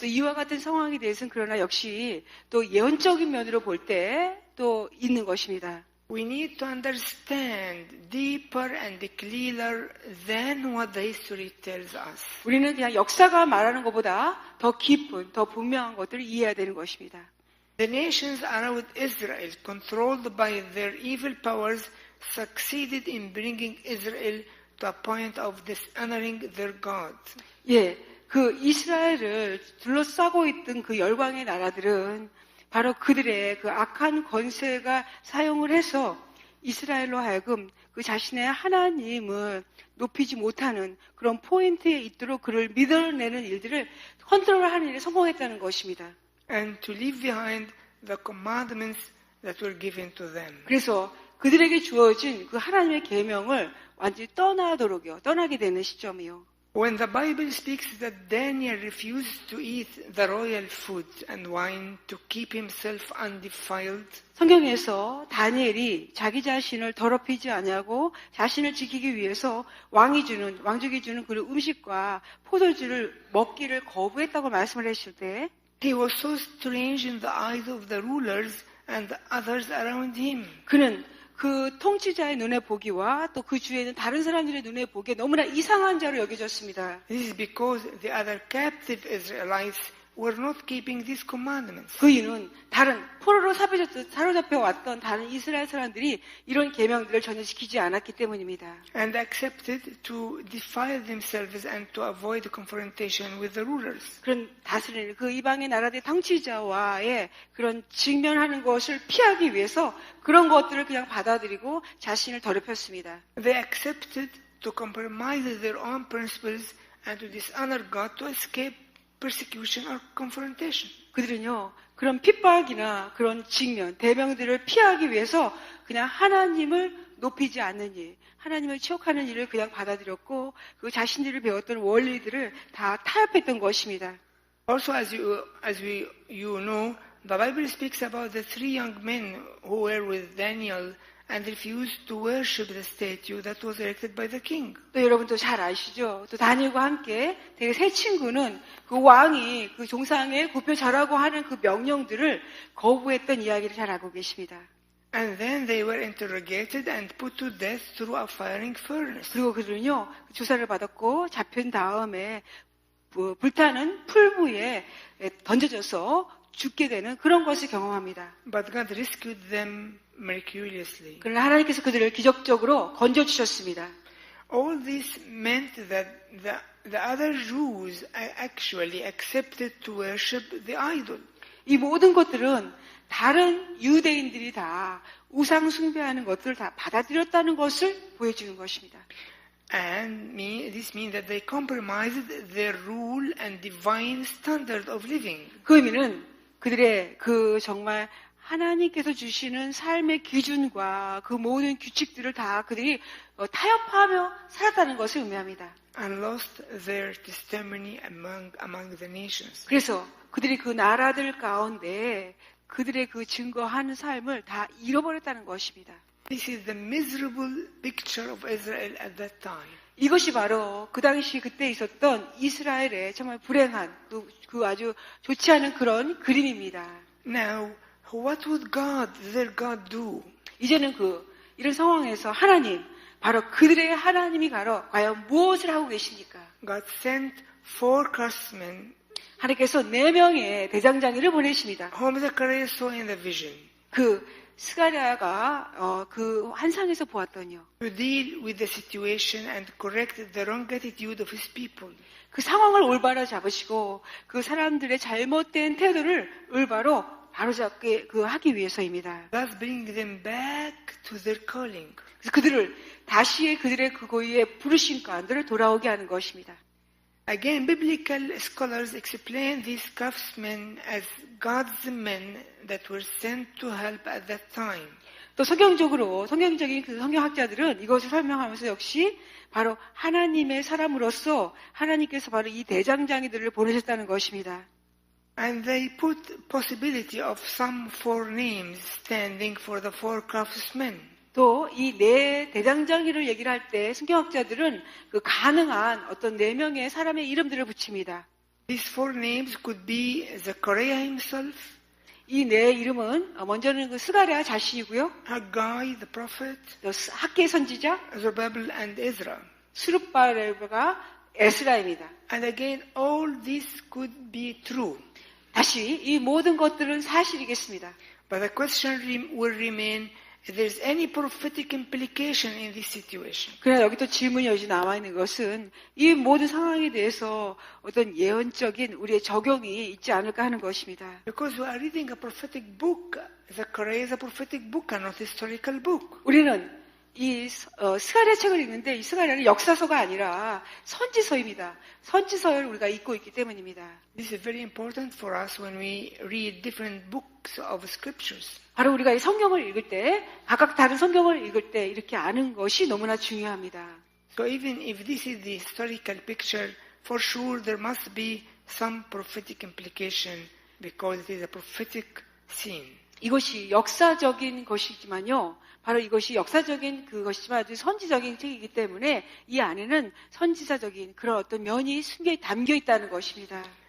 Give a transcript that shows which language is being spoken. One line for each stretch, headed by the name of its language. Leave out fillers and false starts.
Korean: 또 이와 같은 상황에 대해서는 그러나 역시 또 예언적인 면으로 볼 때 또 있는 것입니다.
English: We need to understand deeper and clearer than what the history tells us.
Korean: 우리는 그냥 역사가 말하는 것보다 더 깊은, 더 분명한 것들을 이해해야 되는 것입니다.
English: The nations around Israel, controlled by their evil powers, succeeded in bringing Israel to a point of dishonoring their God.
Korean: 예, 그 이스라엘을 둘러싸고 있던 그 열방의 나라들은 바로 그들의 그 악한 권세가 사용을 해서 이스라엘로 하여금 그 자신의 하나님을 높이지 못하는 그런 포인트에 있도록 그를 밀어내는 일들을 컨트롤하는 일에 성공했다는 것입니다.
English: And to leave behind the commandments that were given to them.
Korean: 그래서 그들에게 주어진 그 하나님의 계명을 완전히 떠나게 되는 시점이요.
English: When the Bible speaks that Daniel refused to eat the royal food and wine to keep himself undefiled,
Korean: 성경에서 다니엘이 자기 자신을 더럽히지 아니하고 자신을 지키기 위해서 왕족이 주는 그 음식과 포도주를 먹기를 거부했다고 말씀을 했을 때
English: he was so strange in the eyes of the rulers and the others around him.
Korean: 그는 그 통치자의 눈에 보기와 또 그 주위에 있는 다른 사람들의 눈에 보기에 너무나 이상한 자로 여겨졌습니다.
English: This is because the other captive Israelites were not keeping these commandments.
Korean: 그 이유는 다른 포로로 사로잡혀 왔던 다른 이스라엘 사람들이 이런 계명들을 전혀 지키지 않았기 때문입니다.
English: And accepted to defile themselves and to avoid confrontation with the rulers.
Korean: 그런 다스리는 그 이방의 나라의 통치자와의 그런 직면하는 것을 피하기 위해서 그런 것들을 그냥 받아들이고 자신을 더럽혔습니다.
English: They accepted to compromise their own principles and to dishonor God to escape persecution or confrontation.
Korean: 그들은요, 그런 핍박이나 그런 직면, 대명들을 피하기 위해서 그냥 하나님을 높이지 않는 일, 하나님을 치욕하는 일을 그냥 받아들였고, 그 자신들이 배웠던 원리들을 다 타협했던 것입니다.
English: Also, as you know, the Bible speaks about the three young men who were with Daniel and refused to worship the statue that was erected by the king.
Korean: 또 여러분도 잘 아시죠? 또 다니엘과 함께 되게 세 친구는 그 왕이 그 종상에 굽혀 절하고 하는 그 명령들을 거부했던 이야기를 잘 알고 계십니다.
English: And then they were interrogated and put to death through a firing furnace.
Korean: 그리고 그들은요, 조사를 받았고 잡힌 다음에 불타는 풀부에 던져져서 죽게 되는 그런 것을 경험합니다.
English: But God rescued them miraculously.
Korean: 그러나 하나님께서 그들을 기적적으로 건져주셨습니다.
English: All this meant that the other Jews actually accepted to worship the idol.
Korean: 이 모든 것들은 다른 유대인들이 다 우상 숭배하는 것들을 다 받아들였다는 것을 보여주는 것입니다.
English: And this means that they compromised their rule and divine standard of living.
Korean: 그 의미는 그들의 그 정말 하나님께서 주시는 삶의 기준과 그 모든 규칙들을 다 그들이 타협하며 살았다는 것을 의미합니다.
English: And lost their testimony among the nations.
Korean: 그래서 그들이 그 나라들 가운데 그들의 그 증거하는 삶을 다 잃어버렸다는 것입니다.
English: This is the miserable picture of Israel at that time.
Korean: 이것이 바로 그 당시 그때 있었던 이스라엘의 정말 불행한 그 아주 좋지 않은 그런 그림입니다.
English: Now, what would their God do?
Korean: 이제는 이런 상황에서 하나님, 바로 그들의 하나님이 과연 무엇을 하고 계십니까?
English: God sent 4 craftsmen
Korean: 하나님께서 4명의 대장장이를 보내십니다.
English: whom Zechariah saw in the vision
Korean: 스가랴가 그 환상에서 보았더니요.
English: to deal with the situation and correct the wrong attitude of his people.
Korean: 그 상황을 올바로 잡으시고 그 사람들의 잘못된 태도를 올바로 바로잡게 하기 위해서입니다.
English: Thus bring them back to their calling.
Korean: 그래서 그들을 다시 그들의 그 고유의 부르심 가운데로 돌아오게 하는 것입니다.
English: Again, biblical scholars explain these craftsmen as God's men that were sent to help at that time.
Korean: 또 성경적인 그 성경학자들은 이것을 설명하면서 역시 바로 하나님의 사람으로서 하나님께서 바로 이 대장장이들을 보내셨다는 것입니다.
English: And they put possibility of some 4 names standing for the 4 craftsmen.
Korean: 또 이 4 대장장이를 얘기를 할 때 성경학자들은 그 가능한 어떤 4명의 사람의 이름들을 붙입니다.
English: These 4 names could be Zechariah himself,
Korean: 이 4 이름은 먼저는 그 스가랴 자신이고요.
English: Haggai the prophet,
Korean: 또 학계 선지자,
English: Zerubbabel and Ezra.
Korean: 스룹바렐과 에스라입니다.
English: And again, all this could be true.
Korean: 다시 이 모든 것들은 사실이겠습니다.
English: But the question will remain, if there's any prophetic implication in this situation.
Korean: 그러나 여기 또 질문이 여기 남아 있는 것은 이 모든 상황에 대해서 어떤 예언적인 우리의 적용이 있지 않을까 하는 것입니다.
English: Because we are reading a prophetic book. Zechariah is a prophetic book and not a historical book.
Korean: 우리는 이 스가랴 책을 읽는데 이 스가랴는 역사서가 아니라 선지서입니다. 선지서를 우리가 읽고 있기 때문입니다.
English: This is very important for us when we read different books of scriptures.
Korean: 바로 우리가 이 성경을 읽을 때 각각 다른 성경을 읽을 때 이렇게 아는 것이 너무나 중요합니다.
English: So even if this is the historical picture, for sure there must be some prophetic implication because it is a prophetic scene.
Korean: 이것이 역사적인 것이지만요. 바로 이것이 역사적인 그것이지만 아주 선지적인 책이기 때문에 이 안에는 선지자적인 그런 어떤 면이 담겨 있다는 것입니다.